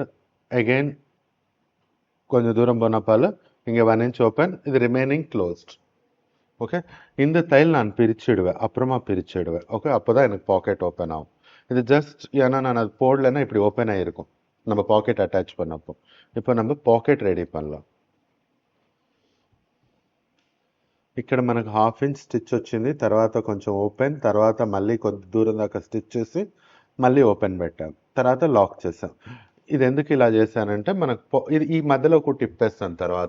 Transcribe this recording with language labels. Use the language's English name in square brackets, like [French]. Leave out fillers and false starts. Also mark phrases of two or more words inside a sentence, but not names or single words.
[Tamil] அகெயின் கொஞ்சம் தூரம் போனப்பால் இங்கே 1 [English] inch open, [Tamil] இது [English] remaining closed. [Tamil] ஓகே, இந்த தையல் நான் பிரிச்சுடுவேன், அப்புறமா பிரிச்சுடுவேன். ஓகே, அப்போ தான் எனக்கு [English] pocket open [Tamil] ஆகும். இது ஜஸ்ட் ஏன்னா நான் அது போடலைன்னா இப்படி ஓப்பன் ஆகிருக்கும் நம்ம [English] pocket attach [Tamil] பண்ணப்போ. இப்போ நம்ம [English] pocket ready [Tamil] பண்ணலாம். [Telugu] ఇక్కడ మనకు 1/2 [English] inch stitch [Telugu] వచ్చింది, తర్వాత కొంచెం ఓపెన్, తర్వాత మళ్ళీ కొద్ది దూరం దాకా స్టిచ్ చేసి మళ్ళీ ఓపెన్ పెట్టాం, తర్వాత లాక్ చేసాం. ఇది ఎందుకు ఇలా చేశానంటే మనకు ఇది ఈ మధ్యలో ఒక టిప్ వేస్తాను తర్వాత.